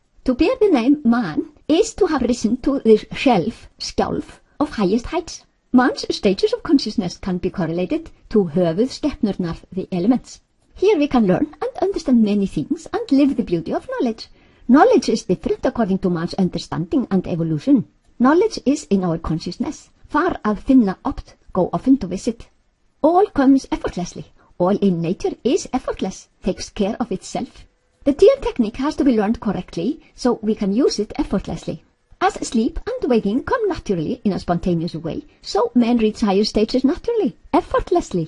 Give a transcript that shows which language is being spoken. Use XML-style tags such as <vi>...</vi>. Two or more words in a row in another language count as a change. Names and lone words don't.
<en>To bear the name man is to have risen to the skjálf of highest heights. Man's stages of consciousness can be correlated to höfuðskepnurnar, the elements. Here we can learn and understand many things and live the beauty of knowledge. Knowledge is different according to man's understanding and evolution. Knowledge is in our consciousness.</en> <is>Far að finna oft,</is> <en>go often to visit. All comes effortlessly. All in nature is effortless, takes care of itself. The TM technique has to be learned correctly, so we can use it effortlessly. As sleep and waking come naturally in a spontaneous way, so men reach higher stages naturally, effortlessly.</en>